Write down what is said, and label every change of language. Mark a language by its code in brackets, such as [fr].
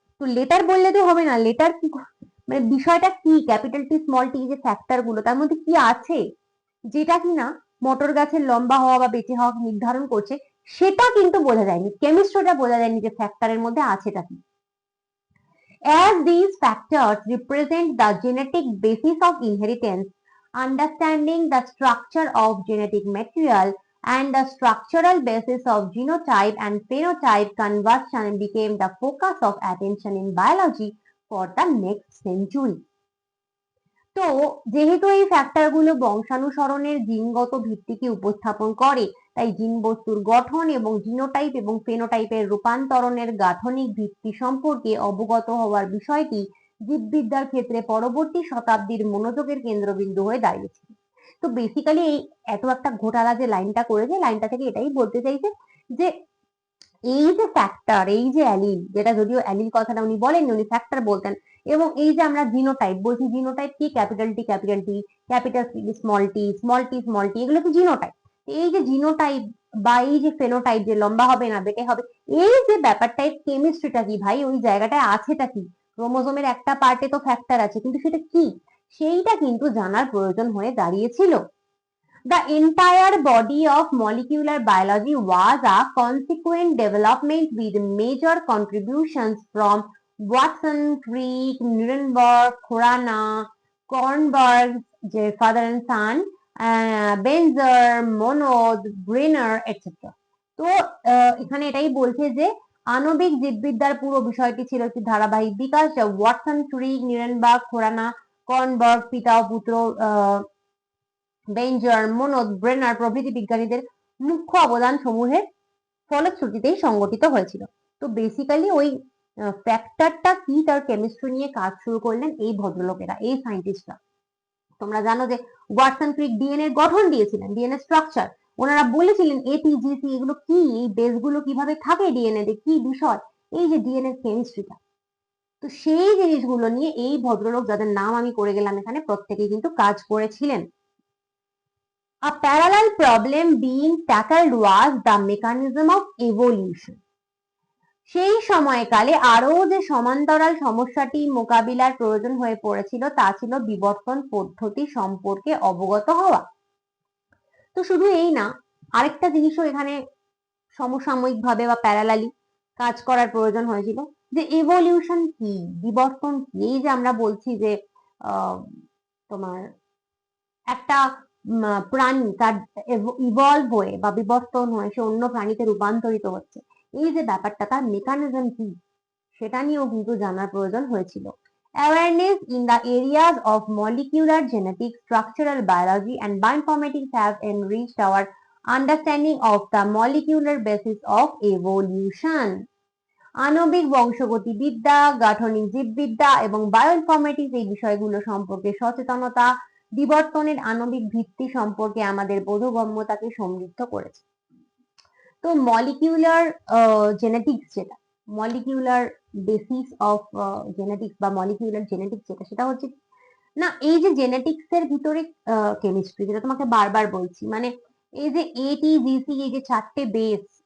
[bn] তো লেটার বললে তো হবে না, লেটার কি, মানে বিষয়টা কি, ক্যাপিটাল টি স্মল টি যে ফ্যাক্টর গুলো, তার মধ্যে কি আছে যেটা কিনা মটর গাছের লম্বা হওয়া বা বেঁচে হওয়া নির্ধারণ করছে, সেটা কিন্তু বোঝা যায়নি, কেমিস্ট্রিটা বোঝা যায়নি যে ফ্যাক্টরের মধ্যে আছেটা কি। [en] As these factors represent the genetic basis of inheritance, understanding the structure of genetic material and the structural basis of genotype and phenotype conversion became the focus of attention in biology for the next century. [bn] তো যেহেতু এই ফ্যাক্টরগুলো বংশানুসরণের জিনগত ভিত্তিকে উপস্থাপন করে, তাই জিন বস্তুর গঠন এবং জিনোটাইপ এবং ফেনোটাইপের রূপান্তরণের গাঠনিক ভিত্তি সম্পর্কে অবগত হওয়ার বিষয়টি জীববিদ্যার ক্ষেত্রে পরবর্তী শতাব্দীর মনোযোগের কেন্দ্রবিন্দু হয়ে দাঁড়িয়েছে। তো বেসিক্যালি এই এত একটা ঘোটালা যে লাইনটা করেছে, লাইনটা থেকে এটাই বলতে চাইছে যে এই যে ফ্যাক্টর, এই যে অ্যালিল, যেটা যদিও অ্যালিল কথাটা উনি বলেননি, উনি ফ্যাক্টর বলতেন। এবং এই যে আমরা জিনোটাইপ বলছি, জিনোটাইপ কি, capital T capital T, capital small tea small tea small tea, এগুলো কি জিনোটাইপ। এই যে জিনোটাইপ বা এই যে ফেনোটাইপ, যে লম্বা হবে না বেটে হবে, এই যে ব্যাপারটা, কেমিস্ট্রিটা কি ভাই, ওই জায়গাটায় আছেটা কি, ক্রোমোজোমের একটা পার্টে তো ফ্যাক্টর আছে, কিন্তু সেটা কি, সেইটা কিন্তু জানার প্রয়োজন হয়ে দাঁড়িয়েছিল। [en] The entire body of molecular biology was a consequent development with major contributions from Watson, Crick, Nuremberg, Khorana, Kornberg, father and son, Benzer, Monod, Brenner, etc. [bn] তো এখানে এটাই বলছে যে আণবিক জীববিদ্যার পুরো বিষয়টি ছিল একটি ধারাবাহিক বিকাশ, যা ওয়াটসন, ক্রিক, নিউরেনবার্গ, খোরানা, কর্নবার্গ, পিতা ও পুত্র, বেঞ্জার, মোনদ, ব্রেনার প্রভৃতি বিজ্ঞানীদের মুখ্য অবদান সমূহের ফলশ্রুতিতেই সংগঠিত হয়েছিল। তো বেসিক্যালি ওই ফ্যাক্টরটা কি তার কেমিস্ট্রি নিয়ে কাজ শুরু করলেন এই ভদ্রলোকেরা, এই সায়েন্টিস্টরা। তোমরা জানো যে ওয়াটসন ক্রিক ডিএনএ গঠন দিয়েছিলেন, ডিএনএ স্ট্রাকচার ওনারা বলেছিলেন এটিজিসি এগুলো কি, এই বেসগুলো কিভাবে থাকে ডিএনএ তে, কি বিষয়, এই যে ডিএনএ কেমিস্ট্রিটা। তো সেই জিনিসগুলো নিয়ে এই ভদ্রলোক যাদের নাম আমি করে গেলাম এখানে প্রত্যেকেই কিন্তু কাজ করেছিলেন। [en] A parallel problem being tackled was the mechanism of evolution. [bn] সেই সময়কালে আরো যে সমান্তরাল সমস্যাটি মোকাবিলার প্রয়োজন হয়ে পড়েছিল তা ছিল বিবর্তন পদ্ধতি সম্পর্কে অবগত হওয়া। তো শুধু এই না, আরেকটা জিনিসও এখানে সমসাময়িক ভাবে বা প্যারালালি কাজ করার প্রয়োজন হয়েছিল, যে ইভলিউশন কি, বিবর্তন কি। এই যে আমরা বলছি যে তোমার একটা প্রাণী তার ইভলভ হয়ে বা বিবর্তন হয়ে সে অন্য প্রাণীতে রূপান্তরিত হচ্ছে, এই যে ব্যাপারটা তার মেকানিজম কি সেটা নিয়েও কিন্তু জানার প্রয়োজন হয়েছিল। [en] Awareness in the areas of molecular genetics, structural biology and bioinformatics have enriched our understanding of the molecular basis of evolution. [bn] আণবিক বংশগতিবিদ্যা, গাঠনিক জীববিদ্যা এবং বায়োইনফরমেটিক্স এই বিষয়গুলো সম্পর্কে সচেতনতা বিবর্তনের আণবিক ভিত্তি সম্পর্কে আমাদের বোধগম্যতাকে সমৃদ্ধ করেছে। তো মলিকিউলার জেনেটিক্স যেটা, মলিকিউলার বেসিস অফ জেনেটিক্স বা মলিকিউলার জেনেটিক্স যেটা, সেটা হচ্ছে না এই যে জেনেটিক্স এর ভিতরে কেমিস্ট্রি, যেটা তোমাকে বারবার বলছি, মানে এই যে এটিজিসি এই যে চারটে বেস,